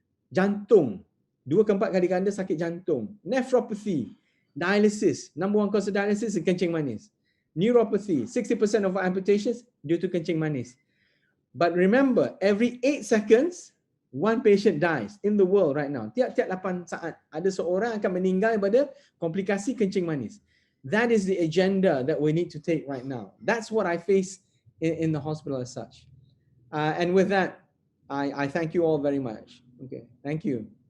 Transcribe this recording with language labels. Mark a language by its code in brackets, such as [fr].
[ms] Jantung, 2 ke 4 kali ganda sakit jantung. [en] Nephropathy, dialysis, number 1 cause of dialysis is [ms] kencing manis. [en] Neuropathy, 60% of amputations due to [ms] kencing manis. [en] But remember, every 8 seconds, 1 patient dies in the world right now. [ms] Tiap-tiap 8 saat, ada seorang akan meninggal pada komplikasi kencing manis. [en] That is the agenda that we need to take right now. That's what I face in the hospital as such. And with that, I thank you all very much. Okay, thank you.